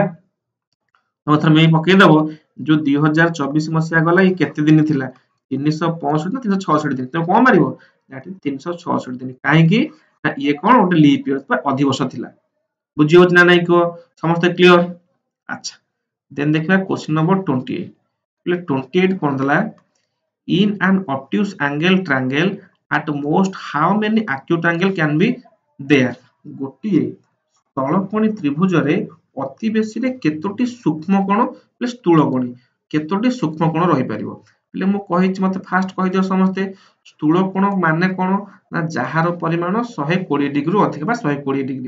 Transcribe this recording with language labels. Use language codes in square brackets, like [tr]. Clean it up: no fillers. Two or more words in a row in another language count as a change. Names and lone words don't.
[or] ତମେ ଥରେ ମେଇ ପକେଇଦବ ଯୋଉ 2024 ମସିହା ଗଲା ଇଏ କେତେ ଦିନ ଥିଲା, 365 ନା 366 ଦିନ, ତମେ କଣ ମାରିବ [en] that is [or] 366 ଦିନ। କାହିଁକି ନା ଇଏ କଣ ଗୋଟେ [en] leap year [or] ବା ଅଧିବର୍ଷ ଥିଲା। ବୁଝି ହଉଛି ନା ନାଇଁ କୁହ, ସମସ୍ତେ କ୍ଲିୟର? ଆଚ୍ଛା, ଦେନ୍ ଦେଖିବା [en] question number [or] 28। 28 କଣ ଦେଲା, [en] in an obtuse angle triangle at most how many acute angle can be there? [or] ଗୋଟିଏ ସ୍ଥଳକୋଣୀ ତ୍ରିଭୁଜରେ ଅତି ବେଶୀରେ କେତୋଟି ସୂକ୍ଷ୍ମ କୋଣ ସ୍ଥୂଳ କୋଣୀ, କେତୋଟି ସୂକ୍ଷ୍ମ କୋଣ ରହିପାରିବ? ହେଲେ ମୁଁ କହିଛି ମତେ ଫାଷ୍ଟ କହିଦିଅ ସମସ୍ତେ, ସ୍ଥୂଳ କୋଣ ମାନେ କଣ ନା ଯାହାର ପରିମାଣ 120 ଡିଗ୍ରୀରୁ ଅଧିକ ବା 120 ଡିଗ୍ରୀ।